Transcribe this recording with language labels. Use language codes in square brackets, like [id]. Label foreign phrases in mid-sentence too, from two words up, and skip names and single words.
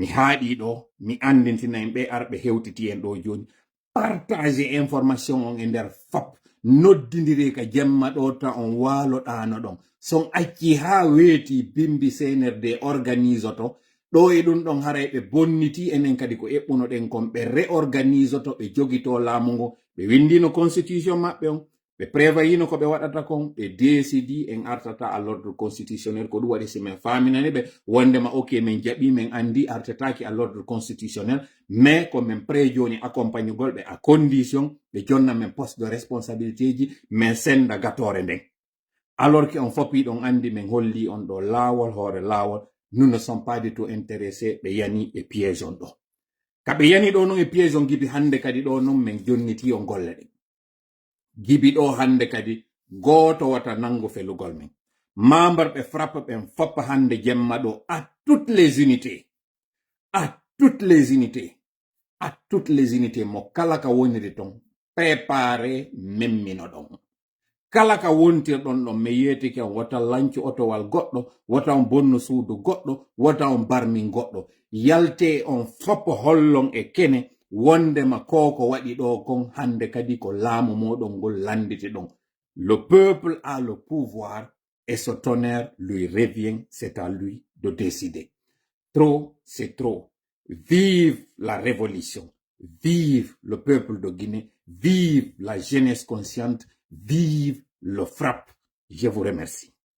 [ff] haaɗi ɗo mi andintina en ɓe arɓe hewtiti en ɗo joni [fr] partager information [ff] on e nder fop noddidiri ka jemma ɗo ta on waaloɗano ɗon son acci ha weeti bimbi CNRD organise to ɗo e ɗum ɗon haray ɓe bonniti enen kadi ko eɓɓuno ɗen kon ɓe réorganise to ɓe jogito laamu ngu ɓe windino constitution maɓɓe on ɓe prévoyino ko ɓe waɗata kon ɓe décidi en artata [fr] à l'ordre constitutionnel [ff] ko ɗum waɗi si min faaminani ɓe wondema ok min jaɓi min andi artetaki [fr] à l'ordre constitutionnel [ff] mais ko min pré joni accompagne gol ɓe [fr] à condition [ff] ɓe jonna min [fr] poste de responsabilité [ff] ji min senda gatore nden [fr] alors que [ff] on fopi ɗon andi min holli on ɗo laawol hoore laawol [fr] nous ne sommes pas du tout intéressés [ff] be yani e piège on do. Kabe yani do non e piège on gibi hande kadi do non men jonniti on golle de. Gibi do hande kadi goto wata nango felugol men. Membre be frappe ben fop hande jemma do [fr] à toutes les unités. À toutes les unités. À toutes les unités [ff] mo kala ka woniri ton préparer memmino don. Kala ka wontir don don me yeti ke wata lanci otowal goddo, wata on bonno suudu goddo, wata on barmi goddo. Yalte on fop hollon e kene wonde ma koko wadi do kon hande kadi ko laamu modon gol landiti don. [fr] Le peuple a le pouvoir et ce tonnerre lui revient, c'est à lui de décider. Trop, c'est trop. Vive la révolution. Vive le peuple de Guinée. Vive la jeunesse consciente. Vive le FRAPP. Je vous remercie.